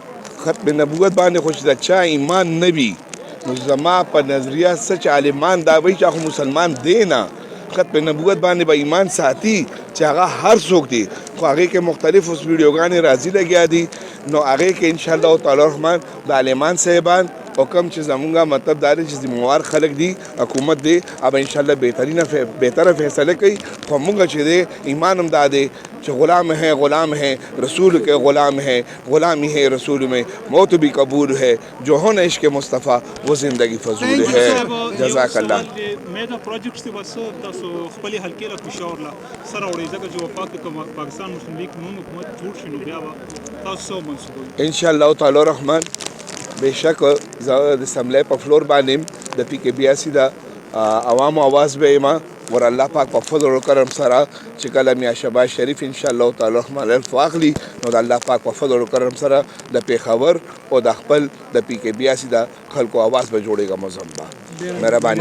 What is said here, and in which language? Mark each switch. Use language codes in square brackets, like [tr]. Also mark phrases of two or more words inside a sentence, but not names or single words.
[ps] ختم نبوت باندې خو چې د چا ایمان نه وي نو زما په نظریه څه چې عالمان دا وایي چې هغه مسلمان دی نه، ختم نبوت باندې به ایمان ساتي چې هغه هر څوک دی، خو هغې کې مختلف اوس ویډیوګانې راځي لګیا دي، نو هغې کې [ar] انشاءالله تعالی [ps] رحمان د عالمان صاحبان او کوم چې زمونږه مطلب دا دی چې ذموار خلک دي، حکومت دی، اب انشاءالله بهتره فیصله کوي. خو مونږ چې دی ایمان هم دا دی چې [ur] غلام ہے رسول کے غلام ہے، غلامی ہے رسول میں موت بھی قبول ہے، جو ہو نہ عشق مصطفیٰ وہ زندگی فضول ہے. [ar] جزاک الله. [ps] میگا پروجیکټس ته بس تاسو خپلې حلقې له پېښور له سره وړئ، ځکه چې پاکستان مسلم لیگ نون حکومت جوړ شي نو بیا به تاسو څه منسوبوئ؟ [ar] انشاءالله تعالی [ps] رحمان بېشک زه د اسمبلی په فلور باندې د PKBIC د عوامو آواز به یم، ور الله پاک په فضل و کرم سره چې کله میا شهباز شریف [ar] انشاءالله تعالی [ps] رحمان الف واخلي نو د الله پاک په فضل و کرم سره د پېښور او د خپل د PKBIC د خلکو آواز به جوړېږم.